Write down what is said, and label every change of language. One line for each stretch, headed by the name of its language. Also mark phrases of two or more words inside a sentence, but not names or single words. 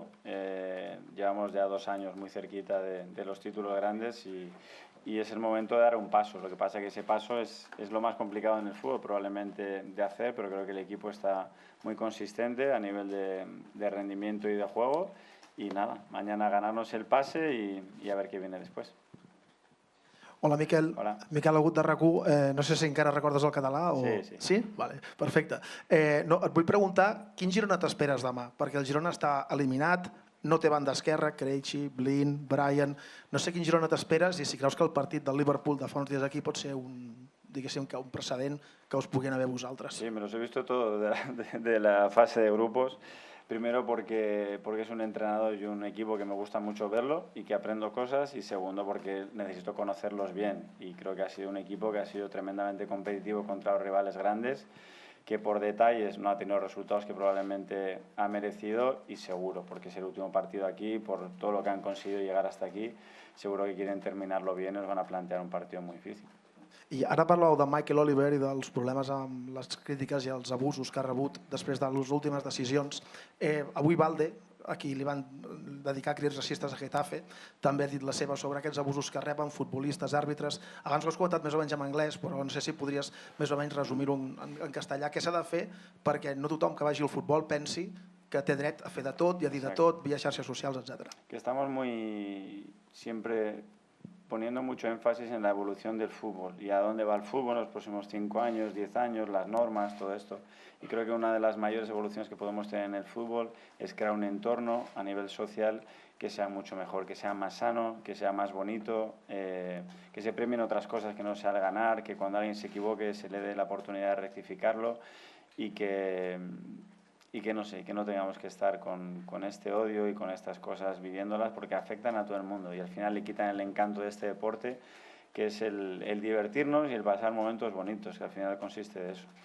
Spanish: Llevamos ya 2 años muy cerquita de los títulos grandes y es el momento de dar un paso. Lo que pasa es que ese paso es lo más complicado en el fútbol probablemente de hacer, pero creo que el equipo está muy consistente a nivel de rendimiento y de juego. Y nada, mañana ganarnos el pase y a ver qué viene después.
Catalan: Hola, Miquel. Hola. Miquel Agut de RAC1. No sé si encara recordes el català o... Sí, sí. Sí? Vale, perfecte. No, et vull preguntar, quin Girona t'esperes demà? Perquè el Girona està eliminat, no té banda esquerra, Krejci, Blin, Bryan... No sé quin Girona t'esperes i si creus que el partit del Liverpool de fa uns dies aquí pot ser un precedent que us puguin haver vosaltres.
Spanish: Sí, me los he visto todo de la fase de grupos. Primero porque es un entrenador y un equipo que me gusta mucho verlo y que aprendo cosas, y segundo porque necesito conocerlos bien, y creo que ha sido un equipo que ha sido tremendamente competitivo contra los rivales grandes, que por detalles no ha tenido resultados que probablemente ha merecido, y seguro, porque es el último partido aquí, por todo lo que han conseguido llegar hasta aquí, seguro que quieren terminarlo bien y nos van a plantear un partido muy difícil.
Catalan: I ara parlàveu de Michael Oliver i dels problemes amb les crítiques i els abusos que ha rebut després de les últimes decisions. Avui Valde, a qui li van dedicar crits racistes a Getafe, també ha dit la seva sobre aquests abusos que reben futbolistes, àrbitres. Abans ho has comentat més o menys en anglès, però no sé si podries més o menys resumir-ho en castellà. Què s'ha de fer perquè no tothom que vagi al futbol pensi que té dret a fer de tot i a dir de tot via xarxes socials, etc.
Spanish: Que estamos siempre poniendo mucho énfasis en la evolución del fútbol y a dónde va el fútbol en los próximos 5 años, 10 años, las normas, todo esto. Y creo que una de las mayores evoluciones que podemos tener en el fútbol es crear un entorno a nivel social que sea mucho mejor, que sea más sano, que sea más bonito, que se premien otras cosas que no sea el ganar, que cuando alguien se equivoque se le dé la oportunidad de rectificarlo y que no sé, que no tengamos que estar con este odio y con estas cosas viviéndolas, porque afectan a todo el mundo y al final le quitan el encanto de este deporte, que es el divertirnos y el pasar momentos bonitos, que al final consiste de eso.